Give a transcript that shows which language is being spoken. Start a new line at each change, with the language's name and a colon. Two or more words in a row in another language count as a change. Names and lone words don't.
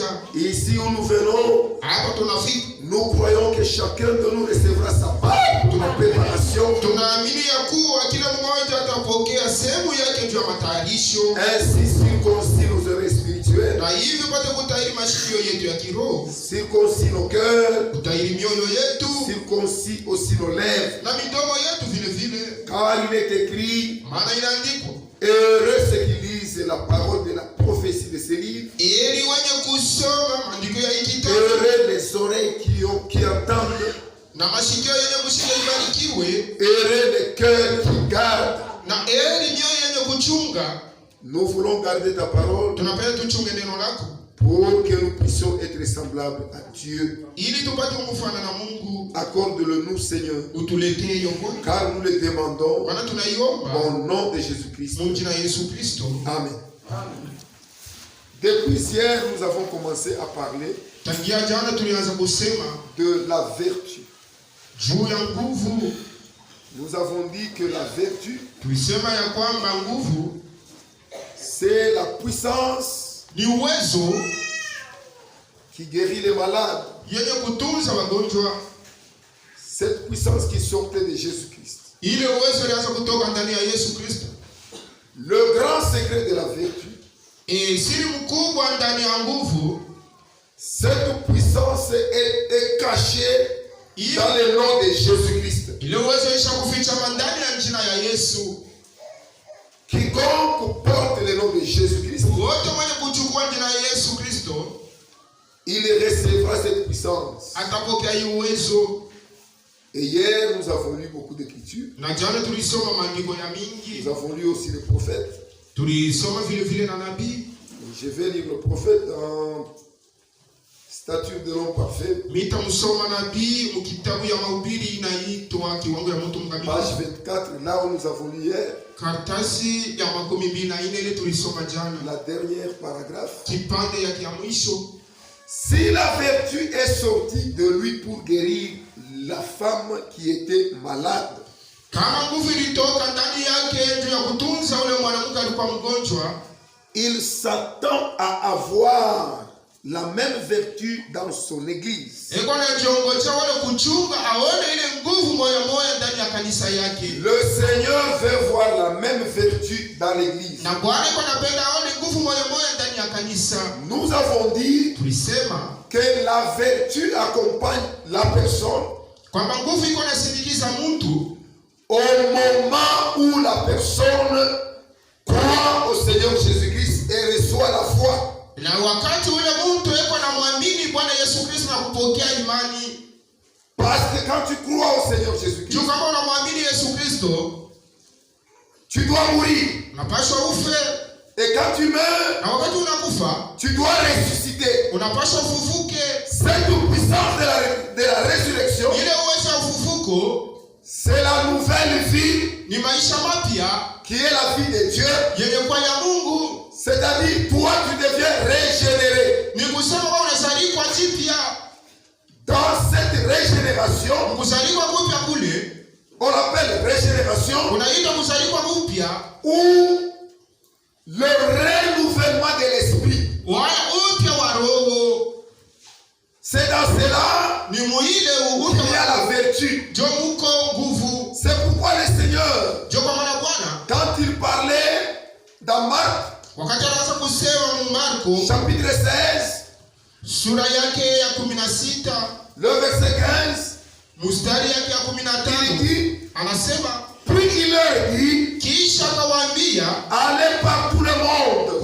French: Ici où nous venons,
Swahili: hapa tunafika.
French: Nous croyons que chacun de nous recevra sa part de la préparation.
Swahili: Tunaamini ya kuwa kila mmoja atapokea sehemu yake juu ya matayarisho.
French: Ainsi circoncis nos oreilles spirituelles.
Swahili: Na hivyo pata kutahiri masikio yetu ya kiroho.
French: Circoncis nos cœurs.
Swahili: Kutahiri mioyo yetu.
French: Circoncis aussi nos lèvres.
Swahili: Na midomo yetu vile vile.
French: Car il est écrit.
Swahili: Maana inaandikwa.
French: Heureux ceux qui lisent la parole de la prophétie de ce livre.
Swahili: Heri wenye kusoma maandiko ya hiki kitabu.
French: Heureux les oreilles qui entendent.
Swahili: Na masikio yenye kusikia ibarikiwe.
French: Heureux les cœurs qui gardent.
Swahili: Na heri mioyo yenye kuchunga.
French: Nous voulons garder ta parole.
Swahili: Tunapenda tuchunge neno lako.
French: Pour que nous puissions être semblables à Dieu.
Swahili: Ili tupate kumfanana na Mungu.
French: Accorde-le nous, Seigneur.
Swahili: Utuletee hiyo kweli.
French: Car nous le demandons.
Swahili: Maana tunaiomba.
French: Au nom de Jésus-Christ.
Swahili: Mu jina la Yesu Kristo. Amen.
French: Depuis hier, nous avons commencé à parler
Swahili: Tangia jana tulianza kusema
French: de la vertu.
Swahili: juu ya nguvu.
French: Nous avons dit que la vertu,
Swahili: Tulisema ya kwamba nguvu
French: c'est la puissance
Swahili: ni uwezo
French: qui guérit les malades.
Swahili: yenye kutunza wagonjwa.
French: Cette puissance qui sortait de Jésus-Christ.
Swahili: Ile uwezo ilianza kutoka ndani ya Yesu Kristo.
French: Le grand secret de la vertu,
Swahili: Siri mkubwa ndani ya nguvu,
French: cette puissance est cachée dans le nom de Jésus-Christ.
Swahili: ile uwezo isha kuficha ndani ya jina ya Yesu.
French: Quiconque porte le nom de Jésus-Christ,
Swahili: Wote mwenye kuchukua jina ya Yesu Kristo
French: il recevra cette puissance.
Swahili: atapokea hii uwezo.
French: Et hier, nous avons lu beaucoup d'écritures.
Swahili: Na jana tulisoma maandiko ya mingi.
French: Nous avons lu aussi les prophètes.
Swahili: Tulisoma vile vile na nabii.
French: Je vais lire le prophète en Statut de l'homme parfait,
Swahili: Mita msoma nabii mkitabu ya mahubiri inaitwa kiwango ya mtu mkamilifu.
French: page 24, là où nous avons lu hier,
Swahili: Karatasi ya 24 ile tulisoma jana.
French: la dernière paragraphe.
Swahili: Kipande ya kia mwisho.
French: Si la vertu est sortie de lui pour guérir la femme qui était malade,
Swahili: Kama nguvu ilitoka ndani yake juu ya kutunza ule mwanamke alikuwa mgonjwa,
French: il s'attend à avoir la même vertu dans son église.
Swahili: eko na jiongocha wale kuchunga aone ile nguvu moja moja ndani ya kanisa yake.
French: Le Seigneur veut voir la même vertu dans l'église.
Swahili: Na Bwana eko anapenda aone nguvu moja moja ndani ya kanisa.
French: Nous avons dit
Swahili: Tulisema
French: que la vertu accompagne la personne
Swahili: kwamba nguvu iko nasindikiza mtu
French: au moment où la personne croit au Seigneur Jésus-Christ et reçoit la foi.
Swahili: na wakati ule mtu eko na muamini Bwana Yesu Kristo na kupokea imani.
French: Parce que quand tu crois au Seigneur Jésus-Christ,
Swahili: Juu kama unamwamini Yesu Kristo,
French: tu dois mourir.
Swahili: unapaswa ufe,
French: Et quand tu meurs,
Swahili: na wakati unakufa
French: tu dois ressusciter.
Swahili: unapaswa ufufuke.
French: Cette puissance de la résurrection,
Swahili: Ile uwezo wa ufufuko
French: c'est la nouvelle vie
Swahili: ni maisha mapya
French: qui est la vie de Dieu.
Swahili: yenye kwa ya Mungu.
French: C'est-à-dire, toi, tu deviens régénéré.
Swahili: Ni kusema kwa unazaliwa jipya.
French: Dans cette régénération,
Swahili: Kuzaliwa kupya kule
French: on appelle régénération,
Swahili: unaitwa kuzaliwa kupya,
French: ou le renouvellement de l'esprit.
Swahili: wala upya wa roho.
French: C'est dans cela
Swahili: Ni muile
French: qu'il y
Swahili: upya
French: a la vertu.
Swahili: jo muko nguvu.
French: C'est pourquoi le Seigneur,
Swahili: Jo kwa maana Bwana
French: quand il parlait dans Marc,
Swahili: wakati anaanza kusema mu Marko
French: chapitre 16,
Swahili: sura yake ya 16
French: le verset 15,
Swahili: mstari yake ya
French: il
Swahili: 15
French: dit,
Swahili: anasema,
French: puis il leur dit,
Swahili: kisha akawaambia,
French: allez par tout le monde